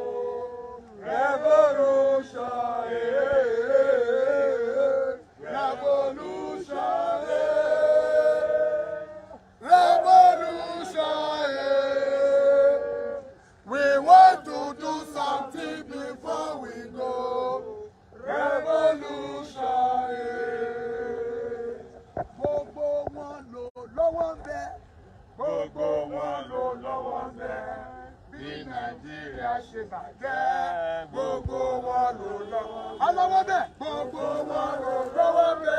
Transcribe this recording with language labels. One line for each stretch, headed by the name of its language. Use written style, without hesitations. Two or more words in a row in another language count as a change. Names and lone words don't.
English: Revolution, revolution, revolution. We want to do something before we go. Revolution.
Yoruba: Gbogbo wọn ló lọ́wọ́ ń bẹ. Gbogbo wọn ló lọ́wọ́ ń bẹ. Bí Nàìjíríà ṣe bàjẹ́, gbogbo wọn ló lọ́wọ́. Ọlọ́wọ́ bẹ̀, gbogbo wọn ló lọ́wọ́ bẹ̀.